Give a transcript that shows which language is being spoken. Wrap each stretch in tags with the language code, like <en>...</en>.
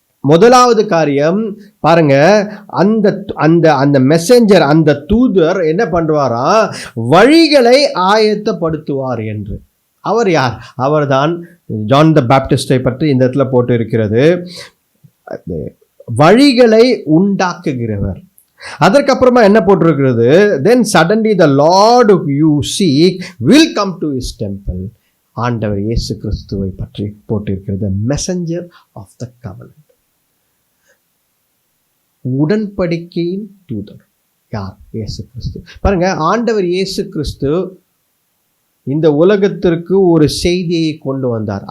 <ta>முதலாவது காரியம் பாருங்க, அந்த அந்த அந்த மெசஞ்சர், அந்த தூதர் என்ன பண்ணுவாரா, வழிகளை ஆயத்தப்படுத்துவார் என்று. அவர் யார்? அவர்தான் ஜான் த பேப்டிஸ்டை பற்றி இந்த இடத்துல போட்டு இருக்கிறது, வழிகளை உண்டாக்குகிறவர். அதற்கப்புறமா என்ன போட்டிருக்கிறது,</ta> <en>then suddenly the Lord you seek will come to his temple.</en> <ta>ஆண்டவர் இயேசு கிறிஸ்துவை பற்றி போட்டிருக்கிறது,</ta> <en>messenger of the covenant,</en> <ta>உடன்படிக்கையின் தூதர். யார்? இயேசு கிறிஸ்து. பாருங்க, ஆண்டவர் இயேசு கிறிஸ்து இந்த உலகத்திற்கு ஒரு செய்தியை கொண்டு வந்தார்.</ta>